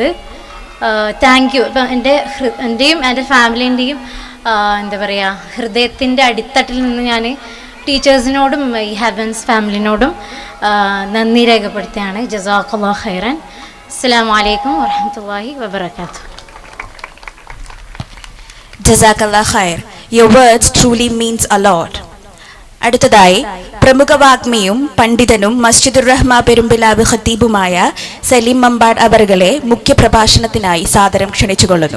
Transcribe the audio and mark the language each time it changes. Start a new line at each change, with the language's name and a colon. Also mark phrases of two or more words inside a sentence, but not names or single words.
English: Thank you.
Malayalam: ഇപ്പം എൻ്റെയും എൻ്റെ ഫാമിലീൻ്റെയും എന്താ പറയുക, ഹൃദയത്തിൻ്റെ അടിത്തട്ടിൽ നിന്ന് ഞാൻ ടീച്ചേഴ്സിനോടും ഈ ഹെവൻസ് ഫാമിലിനോടും നന്ദി രേഖപ്പെടുത്തുകയാണ്.
Arabic: جزاك الله خيرا. السلام عليكم ورحمة الله وبركاته. جزاك الله خير.
English: Your words truly means a lot.
Malayalam: അടുത്തതായി പ്രമുഖ വാഗ്മിയും പണ്ഡിതനും മസ്ജിദുർ റഹ്മ പെരുമ്പിലാവ് ഖത്തീബുമായ സലീം മമ്പാട് അവറുകളെ മുഖ്യ പ്രഭാഷണത്തിനായി സാദരം ക്ഷണിച്ചുകൊള്ളുന്നു.